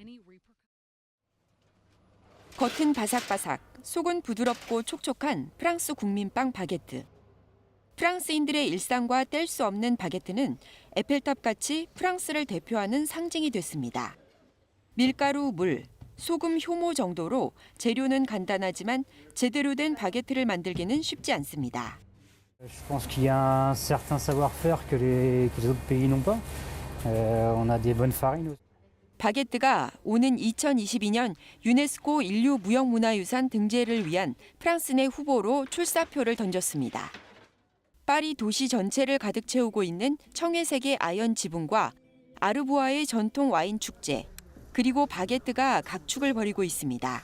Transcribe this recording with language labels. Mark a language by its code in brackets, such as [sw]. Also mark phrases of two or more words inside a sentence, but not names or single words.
[ko] 겉은 바삭바삭, 속은 부드럽고 촉촉한 프랑스 국민빵 바게트. 프랑스인들의 일상과 뗄 수 없는 바게트는 에펠탑같이 프랑스를 대표하는 상징이 됐습니다. 밀가루, 물, 소금, 효모 정도로 재료는 간단하지만 제대로 된 바게트를 만들기는 쉽지 않습니다. [fr] Je pense qu'il y a un certain savoir-faire que les autres pays n'ont pas. On a des bonnes farines. [ko] 바게트가 오는 2022년 유네스코 인류 무형문화유산 등재를 위한 프랑스 내 후보로 출사표를 던졌습니다. 파리 도시 전체를 가득 채우고 있는 청회색의 아연 지붕과 아르보아의 전통 와인 축제, 그리고 바게트가 각축을 벌이고 있습니다.